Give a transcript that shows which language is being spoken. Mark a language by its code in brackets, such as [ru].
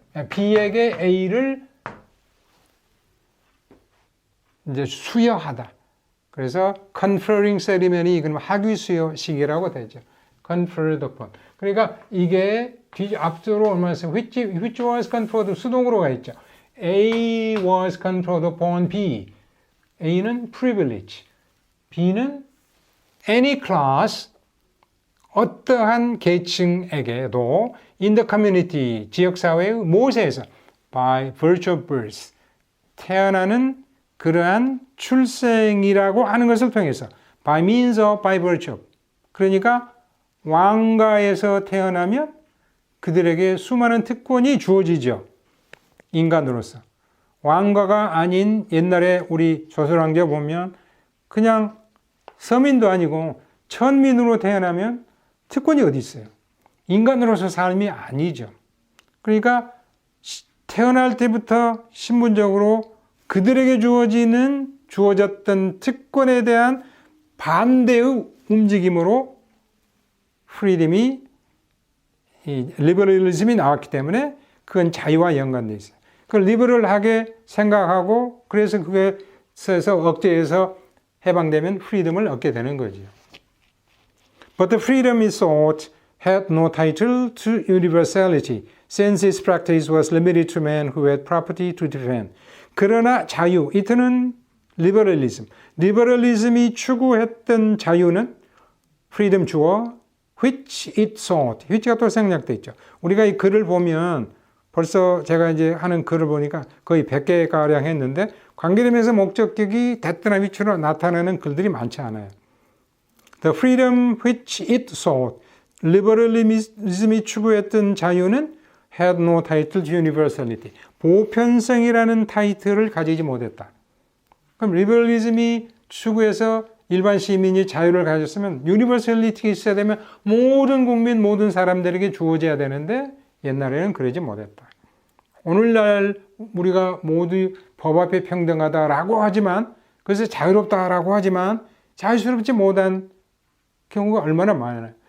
[ko] B에게 A를 이제 수여하다. 그래서 [en] conferring ceremony, [ko] 그럼 학위 수여식이라고 되죠. [en] conferred upon. [ko] 그러니까 이게 앞으로 얼마나 했어요? [en] which was conferred [ko] 수동으로 가 있죠. [en] A was conferred upon B. A는 privilege, B는 any class, [ko] 어떠한 계층에게도 [en] in the community, [ko] 지역사회의 모세에서 [en] by virtue of birth, [ko] 태어나는 그러한 출생이라고 하는 것을 통해서 [en] by means of, by virtue of. [ko] 그러니까 왕가에서 태어나면 그들에게 수많은 특권이 주어지죠. 인간으로서. 왕가가 아닌 옛날에 우리 조선왕조 보면 그냥 서민도 아니고 천민으로 태어나면 특권이 어디 있어요? 인간으로서 삶이 아니죠. 그러니까 태어날 때부터 신분적으로 그들에게 주어졌던 특권에 대한 반대의 움직임으로 프리덤이, 리버럴리즘이 나왔기 때문에 그건 자유와 연관되어 있어요. 그걸 리버럴하게 생각하고 그래서 그것에서 억제해서 해방되면 프리덤을 얻게 되는 거죠. [en] But the freedom it sought had no title to universality, since its practice was limited to men who had property to defend. [ko] 그러나 자유, 이때는 리버럴리즘. 리버럴리즘이 추구했던 자유는 freedom 주어 [en] which it sought. [ko] which가 또 생략되어 있죠. 우리가 이 글을 보면 벌써 제가 이제 하는 글을 보니까 거의 100개가량 했는데 관계되면서 목적격이 대트나 위치로 나타나는 글들이 많지 않아요. [en] The freedom which it sought. [ko] 리버럴리즘이 추구했던 자유는 [en] had no title to universality. [ko] 보편성이라는 타이틀을 가지지 못했다. 그럼 리버럴리즘이 추구해서 일반 시민이 자유를 가졌으면 유니버설리티가 있어야 되면 모든 국민, 모든 사람들에게 주어져야 되는데 옛날에는 그러지 못했다. 오늘날 우리가 모두 법 앞에 평등하다라고 하지만 그래서 자유롭다라고 하지만 자유스럽지 못한 경우가 얼마나 많아요.